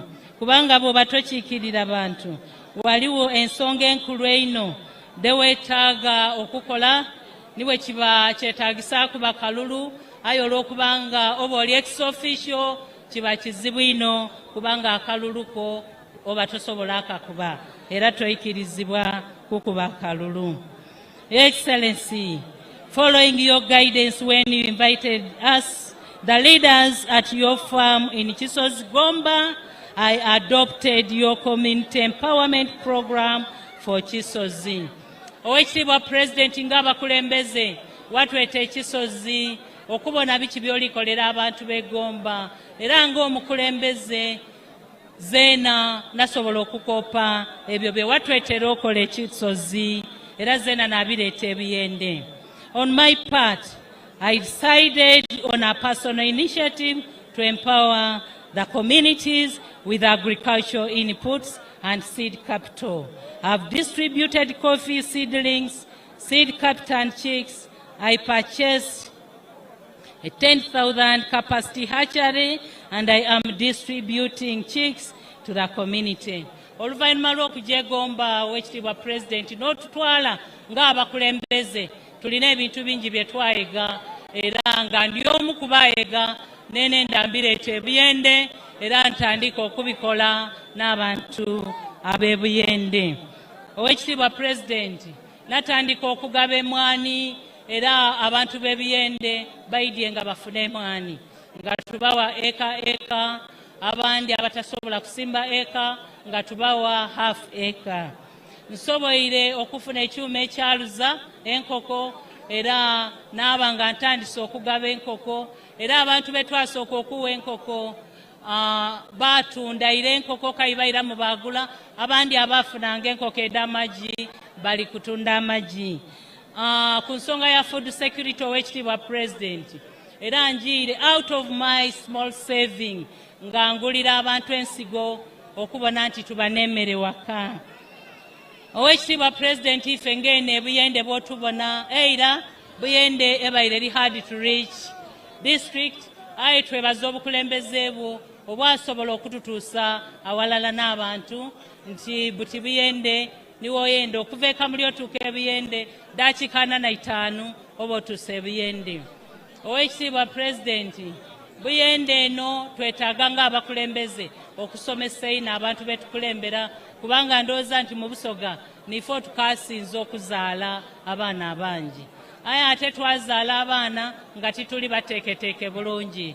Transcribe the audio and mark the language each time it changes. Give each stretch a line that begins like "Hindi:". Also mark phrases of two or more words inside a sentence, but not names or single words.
Soga: Kubanga bw'oba tokiikirira abantu waliwo ensonga enkulu eno deweetaaga okukola niwe kiba kyetaagisa kuba kalulu aye olw'okubanga oba oli ex-official kiba kizibu ino kubanga akaluluko oba tosobola akakuba era toyikirizibwa kukuba akalulu.
English: Your Excellency, following your guidance when you invited us, the leaders at your farm in Chiso's Gomba, I adopted your community empowerment program for Chisozi.
Soga: Owekitiibwa President ng'abakulembeze watwete Chisozi okubona biki by'olikolera abantu b'e Gomba era ng'omukulembeze zeena nasobola okukopa ebyo bye watwetera okola Chisozi era zeena nabireeta ebiyende.
English: On my part, I decided on a personal initiative to empower the communities with agricultural inputs and seed capital. I've distributed coffee seedlings, seed capital and chicks. I purchased a 10,000 capacity hatchery and I am distributing chicks to the community.
Soga: Oluvannyuma lw'okujja e Gomba Owekitiibwa President n'otutwala ng'abakulembeze tulina ebintu bingi bye twayiga era nga ndi omu ku baayiga n'enenda mbireeta ebiyende era ntandika okubikola n'abantu ab'ebuyende. Owekitiibwa President natandika okugaba emmwanyi era abantu b'ebiyende bayidye nga bafune emmwanyi nga tubawa eka abandi abatasobola kusimba eka nga tubawa
English: half acre.
Soga: Nsoboire okufuna ekyuma ekyaluza enkoko era naaba nga ntandise okugaba enkoko era abantu betwasooka okuwa enkoko baatunda ira enkoko kayibaira mu baagula abandi abaafunanga enkoko ed'amagi bali kutunda amagi. Ku nsonga ya
English: food security
Soga: Owekitiibwa President era njiire
English: out of my small saving
Soga: nga ngulira abantu ensigo okubona nti tuba n'emmere waka. Owekitiibwa President ife ng'eno ebuyende bw'otubona era buyende ebaire eri
English: hard to reach district
Soga: aye twebaza obukulembeze bwo obwasobola okututuusa awalala n'abantu nti buti buyende niwoyende okuva ekamuli otuuka ebuyende dakiika 45 oba otuusa ebuyende. Owekitiibwa President buyende eno twetaaga ng'abakulembeze okusomesa ino abantu betukulembera kubanga ndowooza nti mu Busoga nifo tukasinza okuzaala abaana abangi aye ate twazaala abaana nga tituli bateeketeeke bulungi.